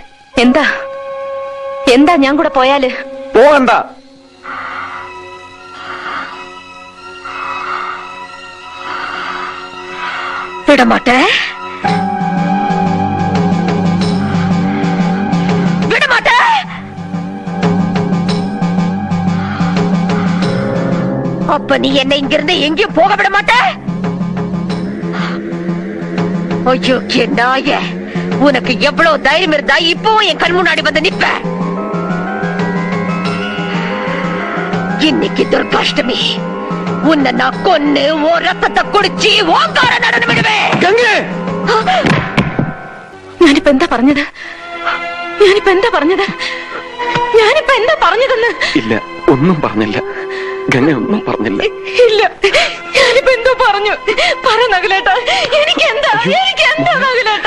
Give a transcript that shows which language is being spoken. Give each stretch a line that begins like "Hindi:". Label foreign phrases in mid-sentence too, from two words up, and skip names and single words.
Malayalam: എന്താ എന്താ ഞാൻ കൂടെ പോയാല്? പോകണ്ട.
Tamil: விடமாட்டேன், விடமாட்டேன். அப்ப நீ என்னை இங்கிருந்து எங்கேயும் போக விட மாட்ட? ஐயோ நாய, உனக்கு எவ்வளவு தைரியம் இருந்தா இப்பவும் என் கண் முன்னாடி வந்து நிப்ப? இன்னைக்கு துர்காஷ்டமி, உன்னை நான் கொன்னு ஓ ரத்தத்தை குடிச்சு ஓங்கார நடனம் விடுவேன்.
Malayalam: ഞാനിപ്പോ എന്താ പറഞ്ഞത്? ഞാനിപ്പോ എന്താ പറഞ്ഞത്? ഞാനിപ്പോ എന്താ പറഞ്ഞതെന്ന്? ഇല്ല, ഒന്നും പറഞ്ഞില്ല. ഗംഗ ഒന്നും പറഞ്ഞില്ല. ഇല്ല, ഞാനിപ്പോ എന്തോ പറഞ്ഞു. പറ നകുലേട്ടാ, എനിക്കെന്താ നകുലേട്ടാ?